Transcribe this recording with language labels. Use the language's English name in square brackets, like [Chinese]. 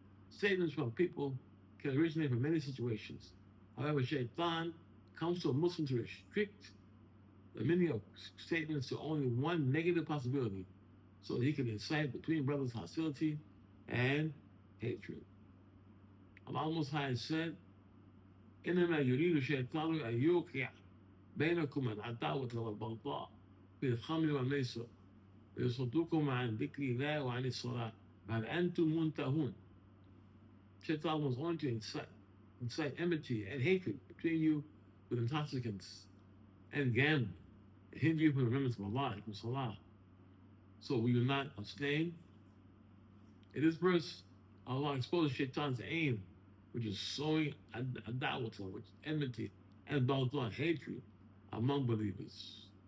[English] Statements from people can originate from many situations. However, Shaitan comes to a Muslim to restrict the meaning of statements to only one negative possibility so that he can incite between brothers hostility and hatred. Allah Most High said, [Arabic] إنما يريد الشيطان أن يوقع بينكم العداوة والبغضاء في الخمر والميسر ويصدكم عن ذكر الله وعن الصلاة فهل أنتم منتهون. [English] Shaitan was on to incite enmity and hatred between you with intoxicants and gambling, and hinder you from the remembrance of Allah, from Salah. So will you not abstain? In this verse, Allah exposes Shaitan's aim, which is sowing adawah, which is enmity and baghdha, hatred among believers.